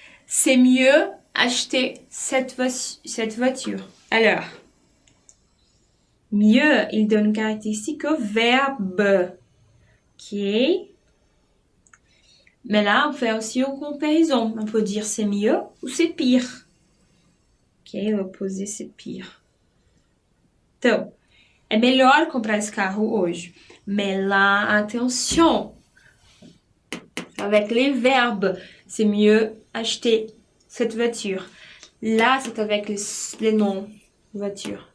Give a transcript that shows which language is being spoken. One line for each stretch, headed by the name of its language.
French: C'est mieux acheter cette voiture. Alors, mieux, il donne une caractéristique au verbe. Ok? Mais là, on fait aussi une comparaison. On peut dire c'est mieux ou c'est pire. Ok? L'opposé, c'est pire.
Portuguese: Então, é melhor comprar esse carro hoje.
French: Mais là, attention. Avec les verbes, c'est mieux acheter cette voiture. Là, c'est avec les non-voitures.